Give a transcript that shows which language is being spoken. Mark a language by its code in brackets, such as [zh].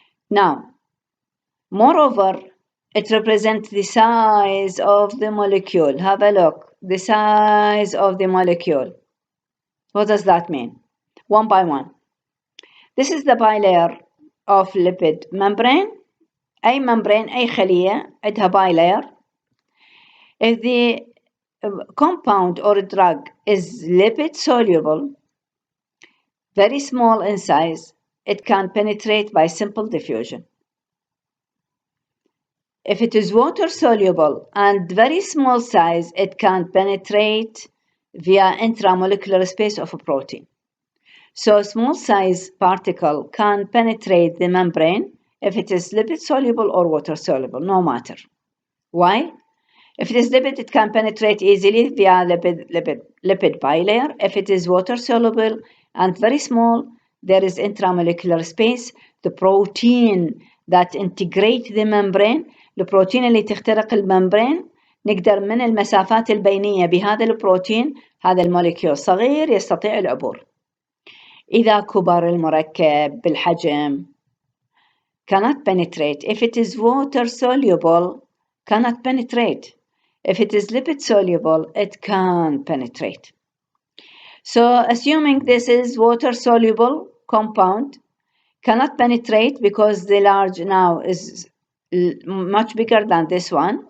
[en] Now, moreover, it represents the size of the molecule. Have a look, the size of the molecule. What does that mean? One by one. This is the bilayer of lipid membrane. [ar] أي membrane أي خلية عندها bilayer. [en] If the compound or drug is lipid soluble, very small in size, it can penetrate by simple diffusion. If it is water soluble and very small size, it can penetrate via intramolecular space of a protein. So small size particle can penetrate the membrane if it is lipid soluble or water soluble, no matter. Why? If it is lipid, it can penetrate easily via lipid bilayer. If it is water soluble and very small, there is intramolecular space. The protein that integrate the membrane, [ar] البروتين اللي تخترق الممبرين، نقدر من المسافات البينية بهذا البروتين، هذا الموليكيول صغير يستطيع العبور. إذا كبر المركب بالحجم [en] cannot penetrate. If it is water soluble, cannot penetrate. If it is lipid soluble, it can penetrate. So assuming this is water soluble compound, cannot penetrate because the large now is much bigger than this one.